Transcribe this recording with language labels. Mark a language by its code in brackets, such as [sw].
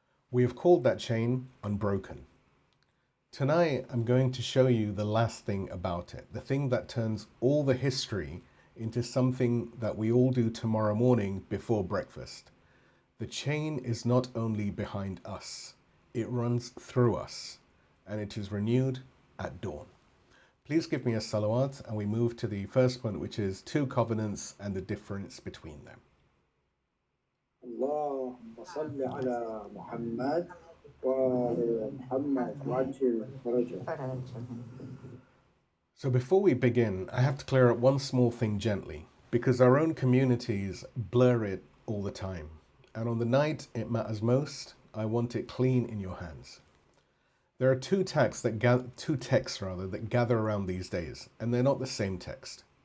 [en] We have called that chain unbroken. Tonight, I'm going to show you the last thing about it, the thing that turns all the history into something that we all do tomorrow morning before breakfast. The chain is not only behind us, it runs through us, and it is renewed at dawn. Please give me a salawat, and we move to the first point, which is two covenants and the difference between them. [ar] اللهم صل على محمد وآل محمد وعجل فرجه. [en] So before we begin, I have to clear up one small thing gently, because our own communities blur it all the time. And on the night it matters most, I want it clean in your hands. There are two texts that gather around these days, and they're not the same text.